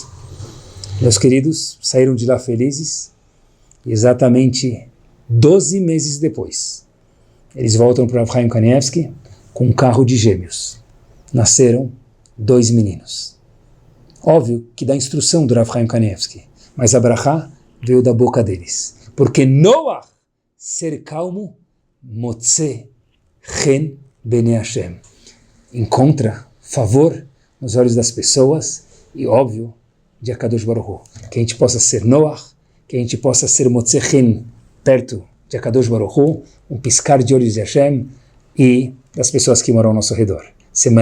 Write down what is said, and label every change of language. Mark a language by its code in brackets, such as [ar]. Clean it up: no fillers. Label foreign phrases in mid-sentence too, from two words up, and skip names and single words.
[pt] Meus queridos, saíram de lá felizes, e exatamente 12 meses depois, eles voltam para Rav Chaim Kanievsky com um carro de gêmeos. Nasceram 2 meninos. Óbvio que dá instrução do Rav Chaim Kanievsky, mas a brachá veio da boca deles. Porque Noach, ser calmo, [he] מוצא חן בני השם, [pt] encontra favor nos olhos das pessoas e, óbvio, de [he] הקדוש ברוך הוא. [pt] Que a gente possa ser Noach, que a gente possa ser [he] מוצא חן [pt] perto de [he] הקדוש ברוך הוא, [pt] um piscar de olhos de Hashem e das pessoas que moram ao nosso redor.